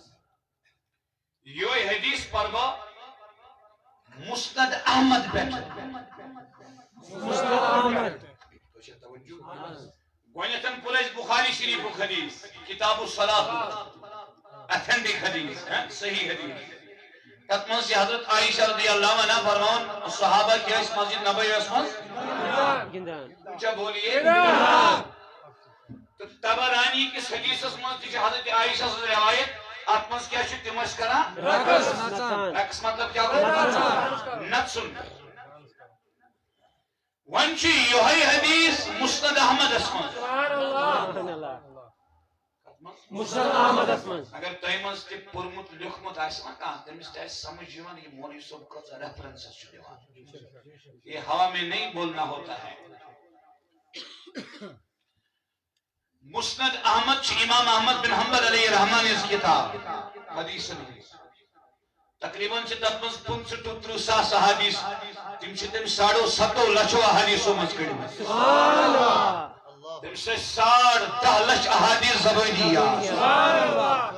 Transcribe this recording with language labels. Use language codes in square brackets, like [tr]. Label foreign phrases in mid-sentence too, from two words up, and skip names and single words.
[ks] یہوے حدیث پر بہٕ مسند احمد پٮ۪ٹھ مسند احمد تۄہہِ چھا توجہ گۄڈنٮ۪تھ پوٚر اَسہِ بخاری شریفُک حدیث کتاب الصلاۃ ایتھنٹک حدیث صحیح حدیث تتھ منٛز چھِ حضرت عائشہ [ar] رضی اللہ عنہ [ks] فرماوان صحابہ کیٛاہ ٲسۍ مسجد نبویَس منٛز گِنٛدان [ur] اونچا بولیے [ks] تہٕ تبرانی کِس حدیثس منٛز تہِ چھِ حضرت عائشہ سٕنٛز روایت اتھ منٛز کیٛاہ چھُ تِم ٲسۍ کران رقص نژان رقص مطلب کیا گوٚو نژُن وۄنۍ چھُ یِہوے حدیث مسند احمدس منٛز [ar] سبحان اللہ [ks] مسند احمدس منٛز اگر تۄہہِ منٛز تہِ پوٚرمُت لیوٗکھمُت آسہِ نا کانٛہہ تٔمِس تہِ آسہِ سمجھ یِوان یہِ مولوی صٲب کۭژاہ ریفرنسز چھُ دِوان [ur] یہ ہوا میں نہیں بولنا ہوتا ہے [ks] مسند احمد چھُ امام احمد بن حنبل [ar] علیہ رحمان [ks] ہٕنٛز کتاب حدیثن ہٕنٛز تقریباً چھِ تتھ منٛز 25 ٹو 30 ساس احادیث تِم چھِ تٔمۍ 7.5 لچھو احادیثو منٛز کٔڑمٕتۍ [ar] سبحان اللہ [ks] تٔمِس ٲسۍ 10.5 لچھ احادیث زبٲنی یاد [ar] سبحان اللہ